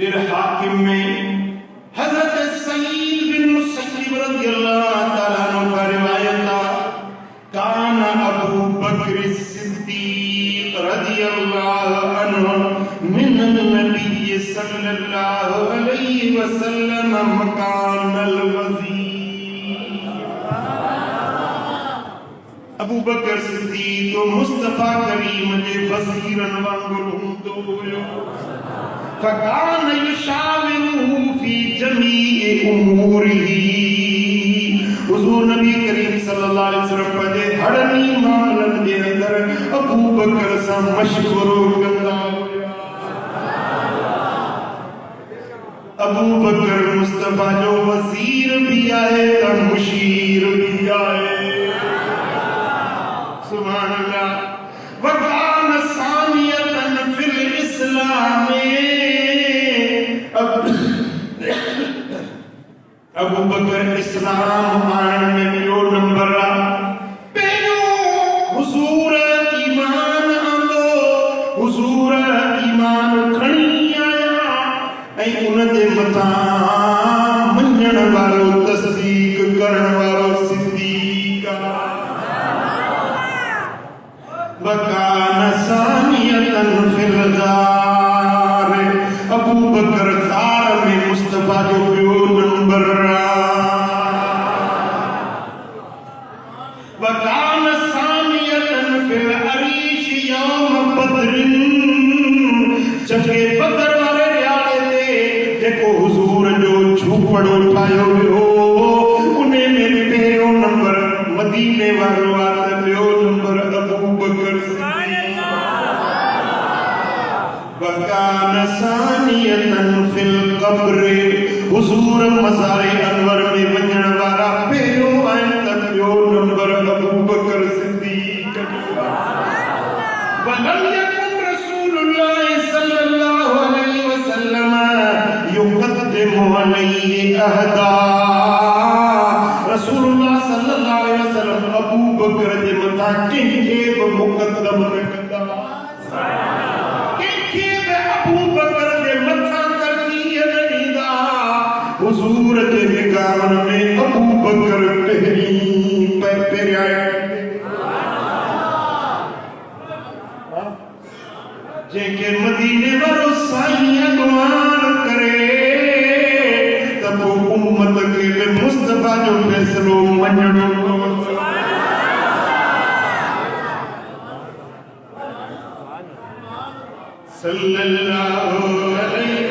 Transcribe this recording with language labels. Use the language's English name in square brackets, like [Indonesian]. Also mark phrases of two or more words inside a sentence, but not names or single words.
[Arabic] للحاكم [Urdu] میں حضرت سعید بن مسیب رضی اللہ تعالی عنہ کا روایت تھا [Arabic] كان أبو بكر الصديق رضي الله عنه من النبي صلى الله عليه وسلم مكان الوزير [Sindhi] अबू बकर सिद्दीक तो मुस्तफा करीम के वज़ीरन वांगुरु हुंदो हुयो [Arabic] فكان يشاوره في جميع أموره [Sindhi] हुजूर नबी करीम [Arabic] صلى الله عليه وسلم [Sindhi] पंहिंजे हड़नी मामलन जे अंदर अबू बकर सां मशवरो कंदा हुया अबू बकर मुस्तफा जो वज़ीर भी आहे त मुशीर भी आहे [Arabic] سبحان الله وكان ثانيا في الإسلام أبو بكر [Sindhi] इस्लाम आणण में ॿियो नंबर आहे पहिरियों हुज़ूर ईमान आंदो हुज़ूर ईमान खणी आया ऐं उन जे मथां मञण वारो तस्दीक करण वारो सिद्दीक [Arabic] وكان ثانيا في الغار أبو بكر [Sindhi] ग़ार में मुस्तफा जो ॿियो नंबर [Arabic] وكان ثانيا في العريش يوم بدر [Sindhi] जंगे बदर वारे ॾियारे ते जेको हुज़ूर जो झूपड़ो ठाहियो वियो उन्हे में पहिरियों नंबर मदीने वारो आहे त ॿियो नंबर अबू बकर सिद्दीक [Arabic] وكان ثانيا في القبر [Sindhi] हुज़ूर मज़ारे अनवर में वञण वारा पहिरियों आहिनि त ॿियो नंबर अबू बकर सिद्दीक [Arabic] ولم يكن رسول الله صلى الله عليه وسلم يقدم عليه أحدا [Sindhi] रसूलुल्लाह [Arabic] صلى الله عليه وسلم [Sindhi] अबू बकर जे मथां कंहिंखे बि मुक़द्दम न कंदा कंहिंखे बि अबू बकर जे मथां तरजीह न ॾींदा हुज़ूर जे निगाहन में अबू बकर पहिरियां जेके मदीने वारो साईं अॻुवान करे त पोइ उम्मत खे बि मुस्तफा जो फ़ैसिलो मञणो [Arabic] صلى الله عليه